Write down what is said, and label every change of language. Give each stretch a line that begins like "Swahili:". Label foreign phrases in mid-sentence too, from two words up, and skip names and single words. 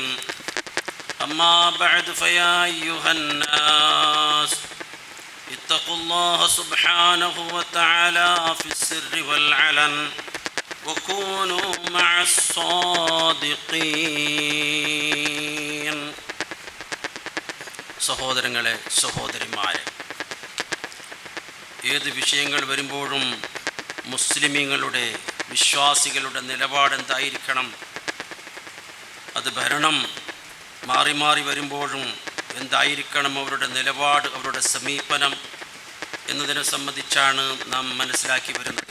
Arabic: أما بعد فيا أيها الناس اتقوا الله سبحانه وتعالى في السر والعلن وكونوا مع الصادقين.
Malayalam: സഹോദരിമാരെ, ഏത് വിഷയങ്ങൾ വരുമ്പോഴും മുസ്ലിമീങ്ങളുടെ വിശ്വാസികളുടെ നിലപാടെന്തായിരിക്കണം? അത് ഭരണം മാറി മാറി വരുമ്പോഴും എന്തായിരിക്കണം അവരുടെ നിലപാട്, അവരുടെ സമീപനം എന്നതിനെ സംബന്ധിച്ചാണ് നാം മനസ്സിലാക്കി വരുന്നത്.